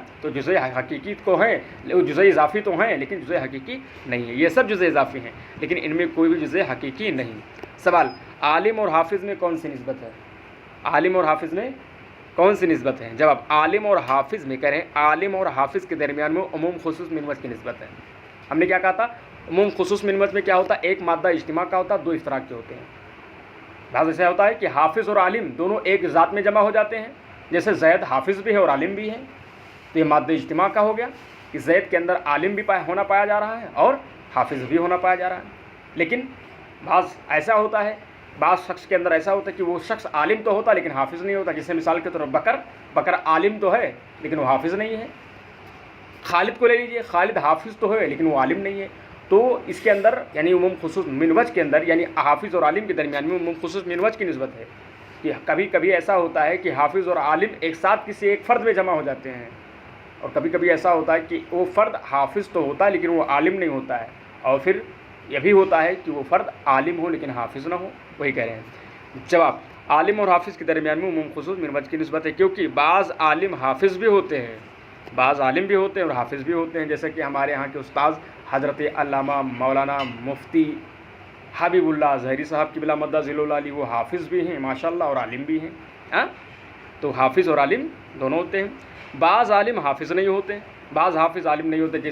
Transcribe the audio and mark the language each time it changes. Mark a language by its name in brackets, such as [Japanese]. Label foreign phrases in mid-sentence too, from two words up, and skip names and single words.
[Urdu] تو جزء حقیقی تو ہیں, جزء اضافی تو ہیں لیکن جزء حقیقی نہیں ہے. یہ سب جزء اضافی ہیں لیکن ان میں کوئی بھی جزء حقیقی نہیں. سوال, عالم اور حافظ میں کون سی نسبت ہے؟ عالم اور حافظ میں کون سی نسبت ہے؟ جواب, عالم اور حافظ میں کہہ رہے ہیں عالم اور حافظ کے درمیان میں عموم خصوص من وجہ کی نسبت ہے. ہم نے کیا کہا تھا؟ عموم خصوص من وجہ میں کیا ہوتا ہے؟ ایک مادہ اجتماع کا ہوتا ہے, دو اشتراک کے ہوتے ہیں. بعض ایسا ہوتا ہے کہ حافظ اور عالم دونوں ایک ذات میں جمع ہو جاتے ہیں, جیسے زید حافظ بھی ہے اور عالم بھی ہے, تو یہ مادہ اجتماع کا ہو گیا کہ زید کے اندر عالم بھی ہونا پایا جا رہا ہے اور حافظ بھی ہونا پایا جا رہا ہے. لیکن بعض ایسا ہوتا ہے, بعض شخص کے اندر ایسا ہوتا ہے کہ وہ شخص عالم تو ہوتا لیکن حافظ نہیں ہوتا. جیسے مثال کے طور پر بکر عالم تو ہے لیکن وہ حافظ نہیں ہے. خالد کو لے لیجئے, خالد حافظ تو ہے لیکن وہ عالم نہیں ہے. تو اس کے اندر یعنی عموم خصوص من وجہ کے اندر یعنی حافظ اور عالم کے درمیان میں عموم خصوص من وجہ کی نسبت ہے کہ کبھی کبھی ایسا ہوتا ہے کہ حافظ اور عالم ایک ساتھ کسی ایک فرد میں جمع ہو جاتے ہیں, اور کبھی کبھی ایسا ہوتا ہے کہ وہ فرد حافظ تو ہوتا ہے لیکن وہ عالم نہیں ہوتا ہے, اور پھر یہ بھی ہوتا ہے کہ وہ فرد عالم ہو لیکن حافظ نہ ہو. وہی کہہ رہے ہیں. جواب, عالم اور حافظ کے درمیان میں عموم خصوص من وجہ کی نسبت ہے کیونکہ بعض عالم حافظ بھی ہوتے ہیں, بعض عالم بھی ہوتے ہیں اور حافظ بھی ہوتے ہیں. جیسے کہ ہمارے یہاں کے استاذ حضرت علامہ مولانا مفتی حبیب اللہ ظہری صاحب کی بلا مدہ ذیل العالی, وہ حافظ بھی ہیں ماشاءاللہ اور عالم بھی ہیں. تو حافظ اور عالم دونوں ہوتے ہیں. بعض عالم حافظ نہیں ہوتے, بعض حافظ عالم نہیں ہوتے.